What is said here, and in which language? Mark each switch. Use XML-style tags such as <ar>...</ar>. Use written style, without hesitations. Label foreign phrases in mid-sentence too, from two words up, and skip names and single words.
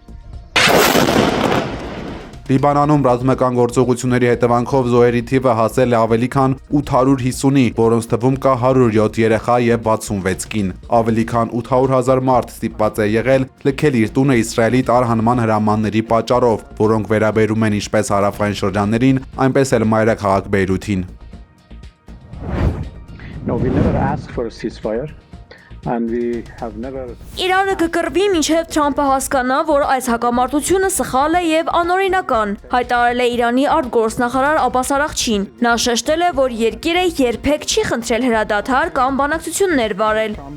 <hy>Լիբանանում ռազմական գործողությունների հետևանքով զոհերի թիվը հասել է ավելի քան 850-ի, որոնց թվում կա 107 երեխա եւ 66 կին։ Ավելի քան 800,000 մարդ ստիպված է եղել լքել իր տունը Իսրայելի տարհանման հրամանների պատճառով, որոնք վերաբերում են ինչպես հարավային շրջաններին, այնպես էլ մայրաքաղաք Բեյրութին։</hy> <en>No, we never asked for a ceasefire.</en> <hy>Իրանը կկռվի մինչև Թրամփը հասկանա, որ այս հակամարտությունը սխալ է եւ անօրինական, հայտարարել է Իրանի արտգործնախարար Աբբաս Արաղչին։ Նա շեշտել է, որ երկիրը երբեք չի խնդրել հրադադար կամ բանակցություններ վարել։</hy>